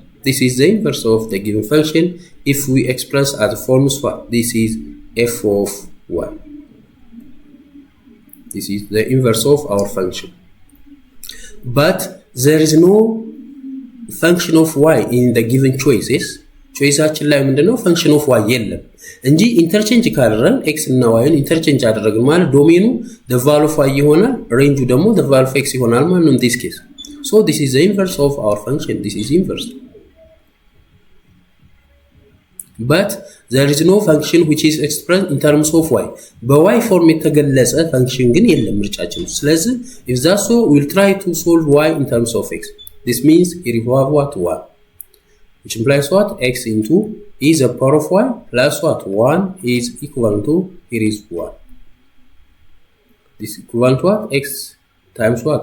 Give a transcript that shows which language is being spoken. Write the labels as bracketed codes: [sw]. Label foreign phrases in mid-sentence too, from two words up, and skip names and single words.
[en] This is the inverse of the given function if we express as the forms what? This is f of y. This is the inverse of our function. But there is no function of y in the given choices. [am] ቾይሳችን ላይ ምንድነው [en] function of y [am] የለም እንጂ ኢንተርቼንጅ ካደረግን x እና y ን ኢንተርቼንጅ አደረግን ማለት ዶሜኑ [en] the value of y [am] ይሆናል ሬንጁ ደግሞ [en] the value of x [am] ይሆናል ማለት ነው [en] in this case. [am] So this is the inverse of our function. This is inverse. But there is no function which is expressed in terms of y. በy form የተገለጸ function ግን የለም ምርጫችን። ስለዚህ [en] if that's so, we'll try to solve y in terms of x. This means here we have what? 1. Which implies what? X into e to the power of y plus what? 1 is equivalent to, here is 1. This is equivalent to what? X times what?